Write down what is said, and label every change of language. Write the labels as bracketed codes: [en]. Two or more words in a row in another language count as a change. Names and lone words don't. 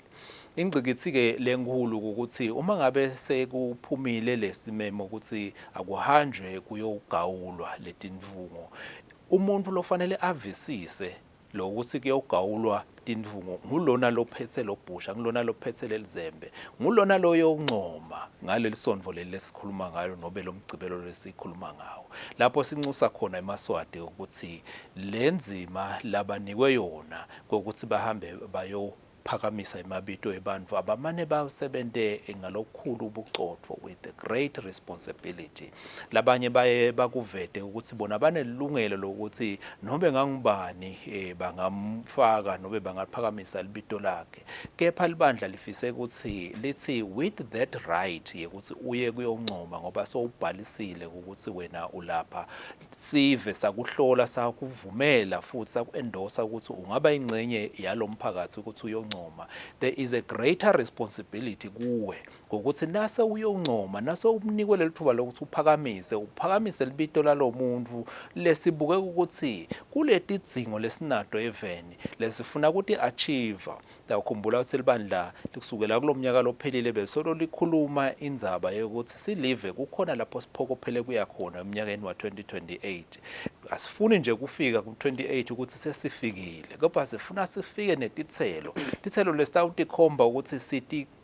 [ss] Ingcikithi ke lenkulu ukuthi uma ngabe sekuphumile lesimemo ukuthi akuhanjwe kuyogawulwa letinvungo umuntu lofanele avisise lokuthi kuyogawulwa tindvungo ngulona lophethe lobhusha ngulona lophethe lelizembe ngulona loyoncoma ngalelisonvo lesikhuluma ngayo nobe lomgcibelo lesikhuluma ngawo lapho sincusa khona emaswati ukuthi lenzima labanikwe yona ukuthi bahambe phakamisa imabito ebantu abamane basebente ngalokukhulu ubucotho [en] with a great responsibility [ss] labanye baye bakuvete ukuthi bona banelungelo lokuthi nobe ngangubani bangamfaka nobe bangaphakamisa libito lakhe kepha libandla lifise ukuthi lithi [en] with that right [ss] ukuthi uye kuyoncoma ngoba sowubhalisile ukuthi wena ulapha sive sakuhlola sakuvumela futhi sakuendosa ukuthi ungaba ingcenye yalomphakathi ukuthi uyoncoma. [en] There is a greater responsibility [ss] kuwe ngokuthi nase uyoncoma nase umnikwe lelithuba lokuthi uphakamise libito lalomuntu lesibuke ukuthi kuleti dzingo lesinato eveni lesifuna ukuthi achieve yakukhumbula ukuthi libandla likusukela kulomnyaka lophelile besolo likhuluma indzaba yokuthi silive kukhona lapho siphokophele kuya khona eminyakeni wa2028 asifuni nje kufika ku28 ukuthi sesifikile kodwa sifuna sifike netithelo lesitawutikhomba ukuthi